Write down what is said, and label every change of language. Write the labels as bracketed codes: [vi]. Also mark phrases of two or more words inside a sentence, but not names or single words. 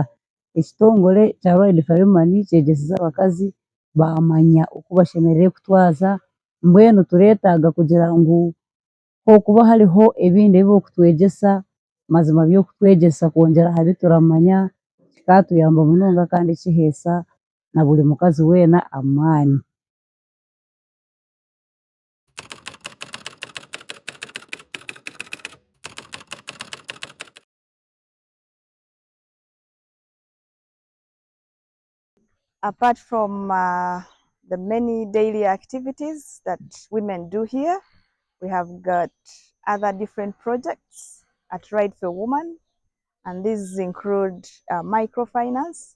[nyn] Ekitongole kya Ride for a Woman kyegyesize abakazi baamanya oku bashemereire kutwaza, mbwenu tureetaaga kugira ngu hookuba hariho ebindi ebi barikutwegyesa, mazima by'okutwegyesa kwongyera aha bituramanya kikatuyamba munonga kandi kiheesa na buri mukazi weena amaani. [en] Apart from the many daily activities that women do here, we have got other different projects at Ride for Women, and these include microfinance.